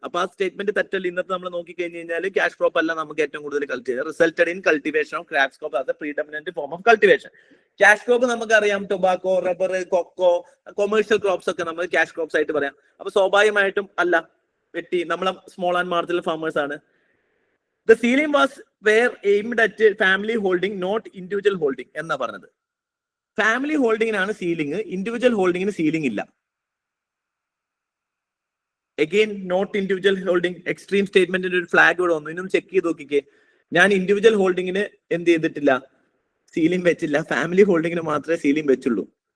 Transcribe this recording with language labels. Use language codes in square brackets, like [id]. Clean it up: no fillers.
[ml] അപ്പൊ ആ സ്റ്റേറ്റ്മെന്റ് തെറ്റല്ല. ഇന്നത്തെ നമ്മൾ നോക്കി കഴിഞ്ഞ് കഴിഞ്ഞാൽ ക്യാഷ് ക്രോപ്പ് അല്ല നമുക്ക് ഏറ്റവും കൂടുതൽ cultivate. [en] Resulted in cultivation of cash crop as a predominant form of cultivation. [ml] Cash crop നമുക്കറിയാം. Tobacco, rubber, cocoa, commercial crops ഒക്കെ നമ്മൾ ക്യാഷ് ക്രോപ്സ് ആയിട്ട് പറയാം. അപ്പൊ സ്വാഭാവികമായിട്ടും അല്ല. വെട്ടി നമ്മളെ സ്മോൾ ആൻഡ് മാർജിനൽ ഫാമേഴ്സ് ആണ്. [en] The ceiling was were aimed at family holding, not individual holding [ml] എന്നാ പറഞ്ഞത്. ഫാമിലി ഹോൾഡിങ്ങിനാണ് സീലിംഗ്, ഇൻഡിവിജ്വൽ ഹോൾഡിങ്ങിന് സീലിംഗ് ഇല്ല. Again not individual holding. Extreme സ്റ്റേറ്റ്മെന്റിന്റെ ഒരു ഫ്ലാഗ് ഇവിടെ വന്നു. ഇന്നും ചെക്ക് ചെയ്ത് നോക്കിക്കേ. ഞാൻ ഇൻഡിവിജ്വൽ ഹോൾഡിങ്ങിന് എന്ത് ചെയ്തിട്ടില്ല? സീലിംഗ് വെച്ചില്ല. ഫാമിലി ഹോൾഡിങ്ങിന് മാത്രമേ സീലിംഗ് വെച്ചുള്ളൂ.